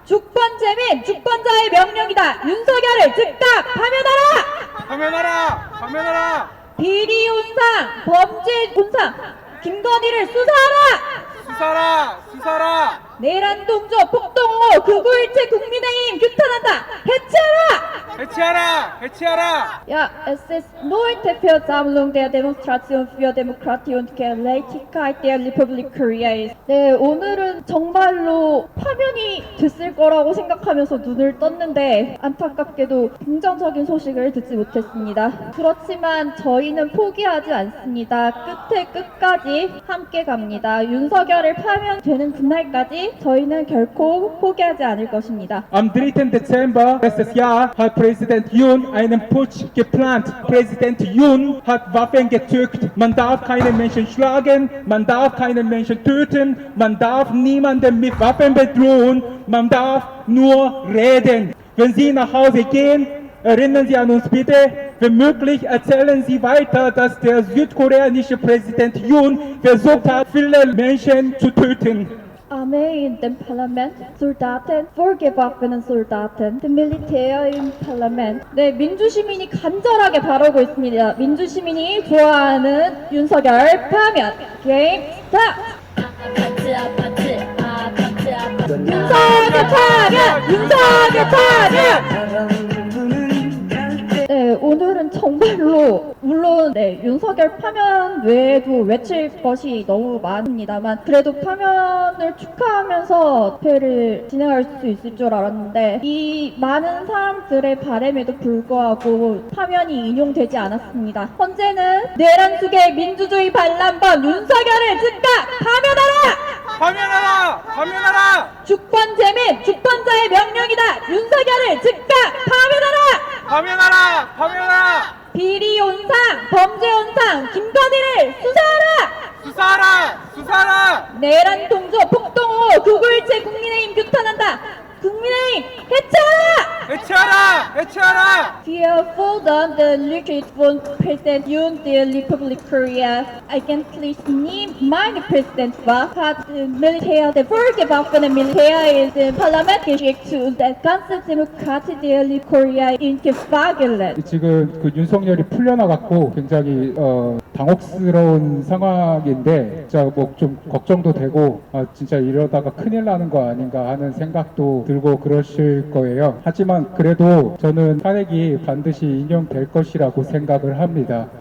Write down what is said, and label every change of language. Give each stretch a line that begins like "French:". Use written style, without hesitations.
Korean: 주권재민 주권자의 명령이다. 윤석열을 즉각 파면하라! 파면하라! 파면하라! 비리 온상, 범죄 온상, 김건희를 수사하라! 수사라! 수사라! 내란 동조 폭동호 극우일체 국민의힘 규탄한다. 해체하라! 해체하라! 해체하라!
German: Ja, es ist nur die Versammlung der Demonstration für Demokratie und Gerechtigkeit der Republik Korea.
Korean: 네, 오늘은 정말로 파면이 됐을 거라고 생각하면서 눈을 떴는데 안타깝게도 긍정적인 소식을 듣지 못했습니다. 그렇지만 저희는 포기하지 않습니다. 끝에 끝까지 함께 갑니다. 윤석열을 파면되는 그날까지 저희는 결코 포기하지 않을 것입니다.
German: Am 3. Dezember letztes Jahr hat Präsident Yoon einen Putsch geplant. Präsident Yoon hat Waffen gezückt. Man darf keinen Menschen schlagen, man darf keinen Menschen töten, man darf niemanden mit Waffen bedrohen, man darf nur reden. Wenn Sie nach Hause gehen, erinnern Sie an uns bitte. Wenn möglich, erzählen Sie weiter, dass der südkoreanische Präsident Yoon versucht hat, viele Menschen zu töten. Armee in dem Parlament, Soldaten, vorgewaffneten Soldaten, der Militär im Parlament.
Korean: 네, 민주시민이 간절하게 바라고 있습니다. 민주시민이 좋아하는 윤석열 파면. 게임 스타트! 윤석열 파면! 윤석열 파면! 네, 오늘은 정말로 물론 네, 윤석열 파면 외에도 외칠 것이 너무 많습니다만 그래도 파면을 축하하면서 집회를 진행할 수 있을 줄 알았는데 이 많은 사람들의 바람에도 불구하고 파면이 인용되지 않았습니다. 현재는 내란 속의 민주주의 반란범 윤석열을 즉각 파면하라! 파면하라! 파면하라! 주권재민 주권자의 명령이다. 윤석열을 즉각 파면하라! 파면하라! 파면하라! 비리 온상, 범죄 온상, 김건희를 수사하라! 수사라! 수사라! 내란 동조 폭동호 극우일체 국민의힘 규탄한다. 국민의힘 해체하라! 해체하라! 해체하라!
German: Wir fordern den Rücktritt von Präsident Yoon der Republik Korea. Eigentlich nie mein Präsident war, hat Militär, der vorgewaffnete Militär ins Parlament geschickt und das ganze Demokratie der Republik Korea in Gefahr geraten.
Korean: 지금 그 윤석열이 풀려나갔고 굉장히 당혹스러운 상황인데 진짜 뭐 좀 걱정도 되고 진짜 이러다가 큰일 나는 거 아닌가 하는 생각도 들고 그러실 거예요. 하지만 그래도 저는 탄핵이 반드시 인용될 것이라고 생각을 합니다.